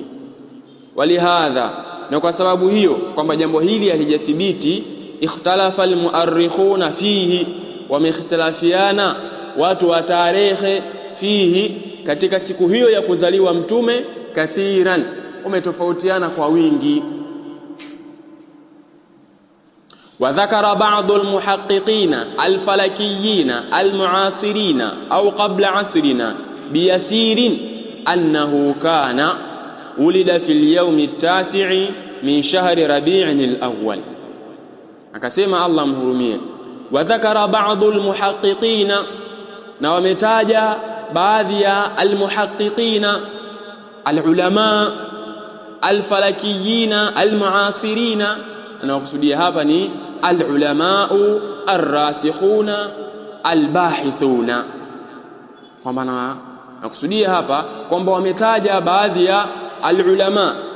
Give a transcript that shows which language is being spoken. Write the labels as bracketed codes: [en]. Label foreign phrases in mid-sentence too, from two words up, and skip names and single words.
[sw] Walihadha, na kwa sababu hiyo kwamba jambo hili halijathibiti, [ar] اختلف المؤرخون فيه, [sw] wameikhtilafiana watu wa tarehe fihi, katika siku hiyo ya kuzaliwa mtume, kathiran, wametofautiana kwa wingi. [ar] وذكر بعض المحققين الفلكيين المعاصرين أو قبل عصرنا بيسير أنه كان ولد في اليوم التاسع من شهر ربيع الأول. [sw] akasema Allah mhurumie, [ar] وذكر بعض المحققين, [sw] na wametaja baadhi ya [ar] المحققين العلماء الفلكيين المعاصرين, [sw] na wakusudia hapa ni [ar] العلماء الراسخون الباحثون, [sw] kwamba nakusudia hapa kwamba wametaja baadhi ya alulama